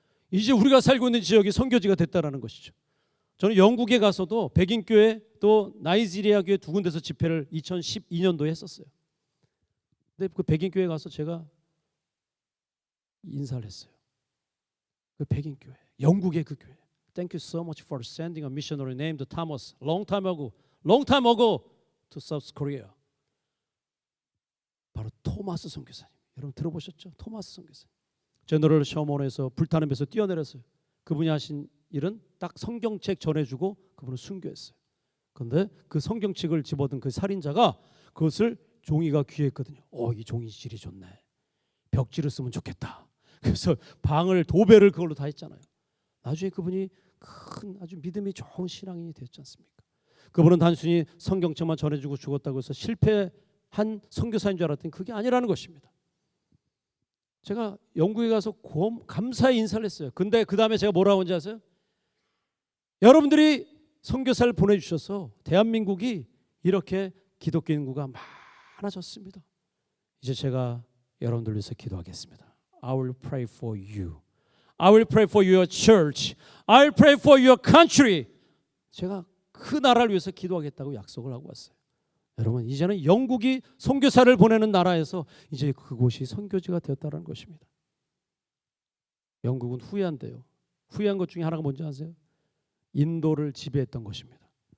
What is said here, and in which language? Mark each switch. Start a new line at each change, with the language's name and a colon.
Korean: 이제 우리가 살고 있는 지역이 선교지가 됐다라는 것이죠. 저는 영국에 가서도 백인교회 또 나이지리아 교회 두 군데서 집회를 2012년도에 했었어요. 근데 그 백인교회 가서 제가 인사를 했어요. 그 백인교회, 영국의 그 교회.
English: Thank you so much for sending a missionary named Thomas long time ago to South Korea.
Korean: 바로 토마스 선교사님. 여러분 들어보셨죠? 토마스 선교사님. 제너럴 셔먼에서 불타는 배에서 뛰어내렸어요. 그분이 하신 일은 딱 성경책 전해주고 그분은 순교했어요. 그런데 그 성경책을 집어든 그 살인자가 그것을 종이가 귀했거든요. 이 종이 질이 좋네. 벽지를 쓰면 좋겠다. 그래서 방을 도배를 그걸로 다 했잖아요. 나중에 그분이 큰 아주 믿음이 좋은 신앙인이 되었지 않습니까? 그분은 단순히 성경책만 전해주고 죽었다고 해서 실패한 선교사인 줄 알았더니 그게 아니라는 것입니다. 제가 영국에 가서 감사의 인사를 했어요. 근데 그 다음에 제가 뭐라고 한지 아세요? 여러분들이 선교사를 보내주셔서 대한민국이 이렇게 기독교 인구가 많아졌습니다. 이제 제가 여러분들 위해서 기도하겠습니다.
English: I will pray for you. I will pray for your church. I will pray for your country.
Korean: 제가 그 나라를 위해서 기도하겠다고 약속을 하고 왔어요. 여러분, 이제는 영국이 선교사를 보내는 나라에서 이제 그곳이 선교지가 되었다는 것입니다. 영국은 후회한대요. 후회한 것 중에 하나가 뭔지 아세요? 인도를 지배했던 것입니다.